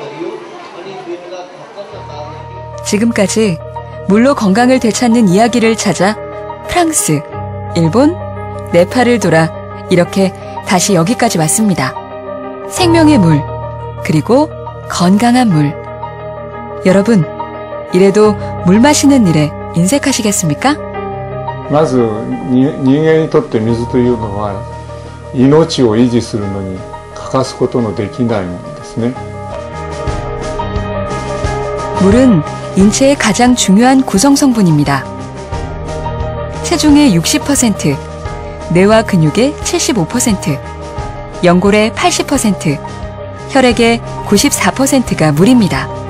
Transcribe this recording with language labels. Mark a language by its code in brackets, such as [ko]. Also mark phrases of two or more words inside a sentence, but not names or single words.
[ko] 지금까지 물로 건강을 되찾는 이야기를 찾아 프랑스, 일본, 네팔을 돌아 이렇게 다시 여기까지 왔습니다. 생명의 물, 그리고 건강한 물. 여러분, 이래도 물 마시는 일에 인색하시겠습니까? [ja] まず人間にとって水というのは命を維持するのに欠かすことのできないものですね。 [ko] 물은 인체의 가장 중요한 구성 성분입니다. 체중의 60%, 뇌와 근육의 75%, 연골의 80%, 혈액의 94%가 물입니다.